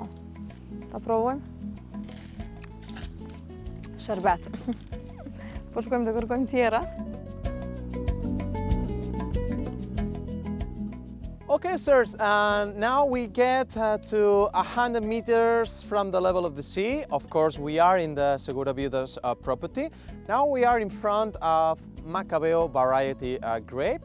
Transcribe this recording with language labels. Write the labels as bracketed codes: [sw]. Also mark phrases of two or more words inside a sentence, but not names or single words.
[sq] Ta provojmë. Sherbet. Po shkojmë të kërkojmë tjera. [en] Okay, sirs, now we get to 100 meters from the level of the sea. Of course, we are in the Segura Viudas property. Now we are in front of Macabeo variety grape.